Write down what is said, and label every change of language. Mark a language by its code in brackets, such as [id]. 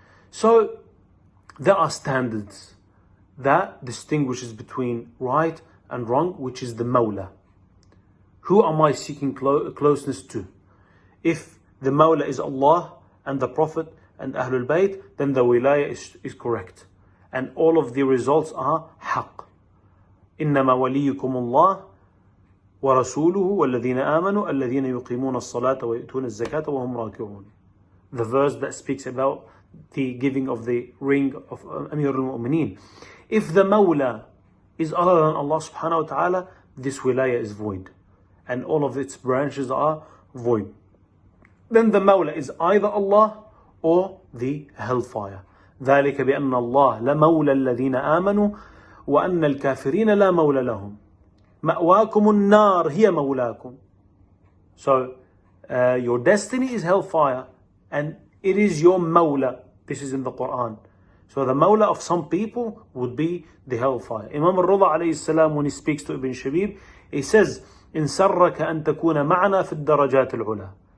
[en] So there are standards that distinguishes between right and wrong, which is the Mawla. Who am I seeking closeness to? If the Mawla is Allah and the Prophet and Ahlul Bayt, then the Wilaya is correct. And all of the results are Haqq. [ar] إنما وليكم الله ورسوله والذين آمنوا الذين يقيمون الصلاة ويؤتون الزكاة وهم راكعون. [en] The verse that speaks about the giving of the ring of Amir al-Mu'mineen. If the Mawla is other than Allah subhanahu wa ta'ala, this wilaya is void, and all of its branches are void. Then the Mawla is either Allah or the hellfire. [ar] ذلك بأن الله لمولى الذين آمنوا وأن الكافرين لا مولى لهم مأواكم النار هي مولاكم. [en] So your destiny is hellfire, and it is your Mawla. This is in the Quran. So the Mawla of some people would be the hellfire. Imam al-Rida alayhi salam, when he speaks to Ibn Shabib, he says, [ar] إن سرك أن تكون معنا في الدرجات العلى.